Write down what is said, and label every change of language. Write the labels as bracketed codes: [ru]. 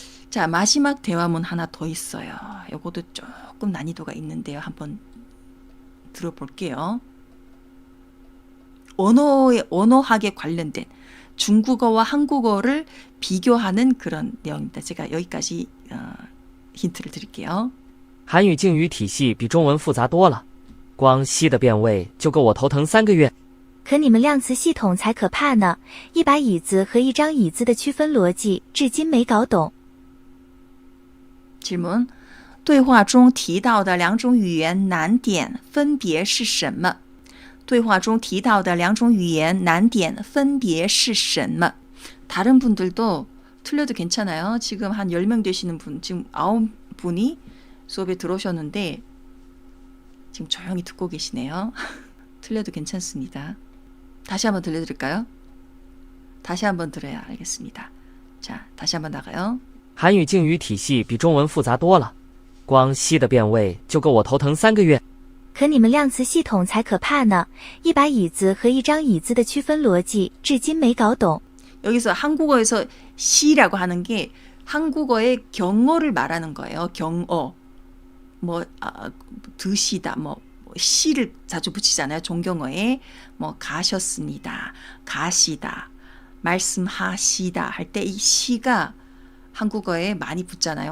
[ko] 자, 마지막 대화문 하나 더 있어요. 이것도 조금 난이도가 있는데요. 한번 들어볼게요. 언어학에 관련된 중국어와 한국어를 비교하는 그런 내용입니다. 제가 여기까지 힌트를 드릴게요. [zh] 韩语敬语体系比中文复杂多了，光西的变位就够我头疼3个月。可你们量词系统才可怕呢！一把椅子和一张椅子的区分逻辑，至今没搞懂。 [ko] 질문. [zh] 对话中提到的两种语言难点分别是什么? 对话中提到的两种语言难点分别是什么? [ko] 다른 분들도 틀려도 괜찮아요. 지금 한 10명 되시는 분, 지금 9분이 수업에 들어오셨는데 지금 조용히 듣고 계시네요. 틀려도 괜찮습니다. 다시 한번 들려드릴까요? 다시 한번 들어야 알겠습니다. 자, 다시 한번 나가요. [zh] 韩语敬语体系比中文复杂多了，光西的变位就够我头疼3个月。可你们量词系统才可怕呢！一把椅子和一张椅子的区分逻辑，至今没搞懂。 [ko] 여기서 한국어에서 시라고 하는 게 한국어의 경어를 말하는 거예요. 경어. 드시다, 시를 자주 붙이잖아요. 종경어에 가셨습니다, 가시다, 말씀하시다 할 때 이 시가 한국어에 많이 붙잖아요.